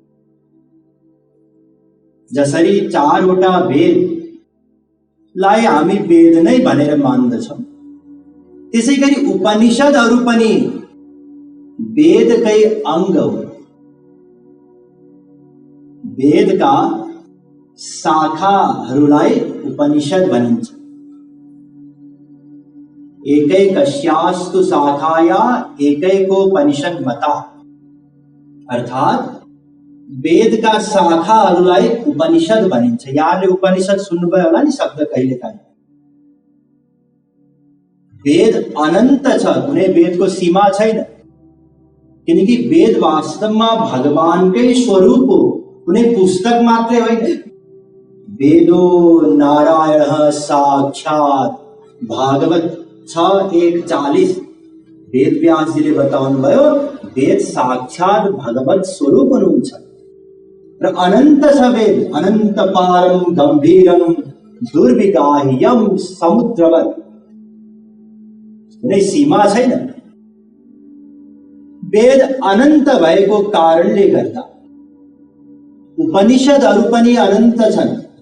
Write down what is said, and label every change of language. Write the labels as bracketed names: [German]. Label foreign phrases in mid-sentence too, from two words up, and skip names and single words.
[Nepali] जसरी चारवटा वेदलाई हामी वेद नै भनेर मान्दछौं, त्यसै गरी उपनिषदहरू पनि वेदकै अंग हो। वेदका शाखाहरूलाई उपनिषद भनिन्छ। [Sanskrit] एकैकस्यास्तु शाखाया एकैकोपनिषद मता, [Nepali] अर्थात वेदका शाखाहरूलाई उपनिषद भनिन्छ। यहाँले उपनिषद सुन्नुभयो होला नि शब्द कहिलेकाहीँ। वेद अनन्त छ, कुनै वेदको सीमा छैन, किनकि वेद वास्तवमा भगवानकै स्वरूप हो, कुनै पुस्तक मात्रै होइन। [Sanskrit] वेदो नारायण साक्षात्, [Nepali] भागवत 6:1:40 वेद व्यासजीले बताउनु भयो, वेद साक्षात भगवत स्वरूप हुनुहुन्छ र अनन्त छ वेद, [Sanskrit] अनन्त पारम गम्भीरम दुर्विगाह्यम समुद्रवत्, [Nepali] कुनै सीमा छैन। वेद अनन्त भएको कारणले गर्दा उपनिषदहरू पनि अनन्त छन्।